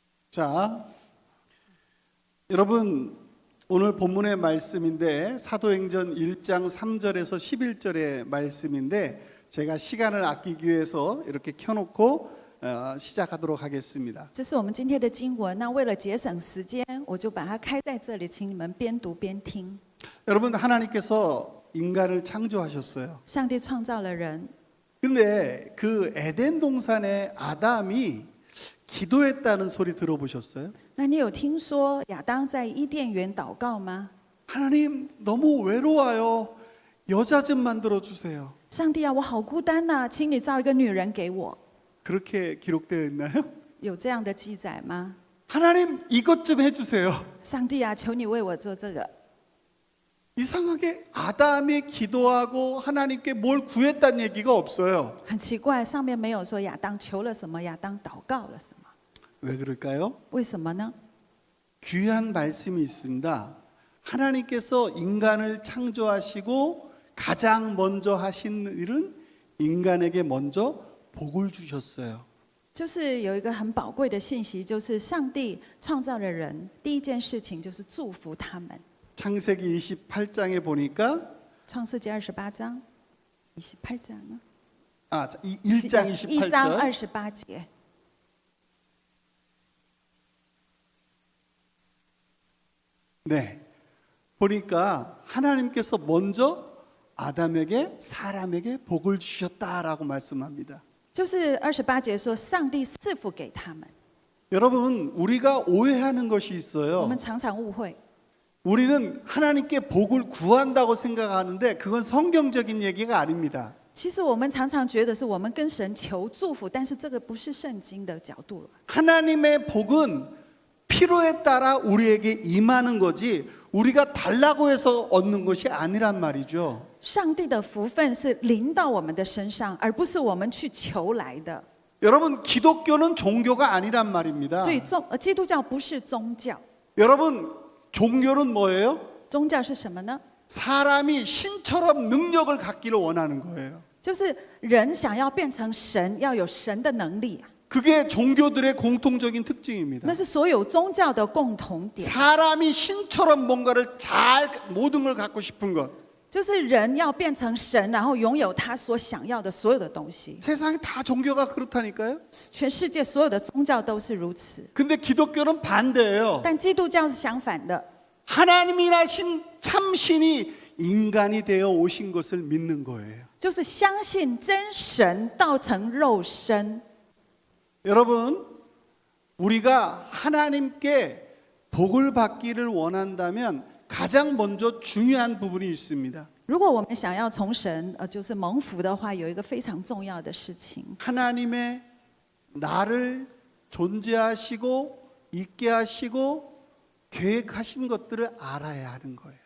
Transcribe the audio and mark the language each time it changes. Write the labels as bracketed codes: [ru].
[ko] 자, 여러분 오늘 본문의 말씀인데 사도행전 1장 3절에서 11절의 말씀인데 제가 시간을 아끼기 위해서 이렇게 켜놓고 시작하도록 하겠습니다. [zh] 这是我们今天的经文。那为了节省时间，我就把它开在这里，请你们边读边听。 [ko] 여러분 하나님께서 인간을 창조하셨어요. [zh] 上帝创造了人， [ko] 근데 그 에덴 동산의 아담이 기도했다는 소리 들어보셨어요? [zh] 那你有听说亚当在伊甸园祷告吗？ [ko] 하나님 너무 외로워요. 여자 좀 만들어 주세요. [zh] 上帝啊，我好孤单呐、请你造一个女人给我。 [ko] 그렇게 기록되어 있나요? [zh] 有这样的记载吗？ [ko] 하나님 이것 좀 해주세요. [zh] 上帝啊，求你为我做这个。 [ko] 이상하게 아담이 기도하고 하나님께 뭘 구했다는 얘기가 없어요. [zh] 很奇怪，上面没有说亚当求了什么，亚当祷告了什么， [ko] 왜 그럴까요? [zh] 为什么呢？ [ko] 귀한 말씀이 있습니다. 하나님께서 인간을 창조하시고 가장 먼저 하신 일은 인간에게 먼저 복을 주셨어요. [zh] 就是有一个很宝贵的信息，就是上帝创造了人，第一件事情就是祝福他们。 [ko] 창세기 28장에 보니까 [zh] 创世纪28章，28章呢？ [ko] 1장 [zh] 1章 [ko] 28절 [zh] 28节。 [ko] 네. 보니까 하나님께서 먼저 아담에게 사람에게 복을 주셨다라고 말씀합니다. [zh] 就是28节说，上帝赐福给他们。 [ko] 여러분, 우리가 오해하는 것이 [zh] 我 [ko] 있어요. [zh] 们常常误会， [ko] 우리는 하나님께 복을 구한다고 생각하는데 그건 성경적인 얘기가 아닙니다. [zh] 其实我们常常觉得是我们跟神求祝福，但是这个不是圣经的角度。 [ko] 하나님의 복은 필요에 따라 우리에게 임하는 거지 우리가 달라고 해서 얻는 것이 아니란 말이죠. [zh] 上帝的福分是临到我们的身上，而不是我们去求来的。 [ko] 여러분, 기독교는 종교가 아니란 말입니다. [zh] 所以基督教不是宗教， [ko] 여러분, 종교는 뭐예요? [zh] 宗教是什么呢？ [ko] 사람이 신처럼 능력을 갖기를 원하는 거예요. [zh] 就是人想要变成神，要有神的能力啊， [ko] 그게 종교들의 공통적인 특징입니다. [zh] 那是所有宗教的共同点。 [ko] 사람이 신처럼 뭔가를 잘 모든 걸 갖고 싶은 것. [zh] 就是人要变成神，然后拥有他所想要的所有的东西。 [ko] 세상에 다 종교가 그렇다니까요. [zh] 全世界所有的宗教都是如此， [ko] 근데 기독교는 반대예요. [zh] 但基督教是相反的， [ko] 하나님이라신 참신이 인간이 되어 오신 것을 믿는 거예요. [zh] 就是相信真神道成肉身。 [ko] 여러분, 우리가 하나님께 복을 받기를 원한다면 가장 먼저 중요한 부분이 있습니다. [zh] 如果我们想要从神就是蒙福的话，有一个非常重要的事情， [ko] 하나님의 나를 존재하시고 있게 하시고 계획하신 것들을 알아야 하는 거예요.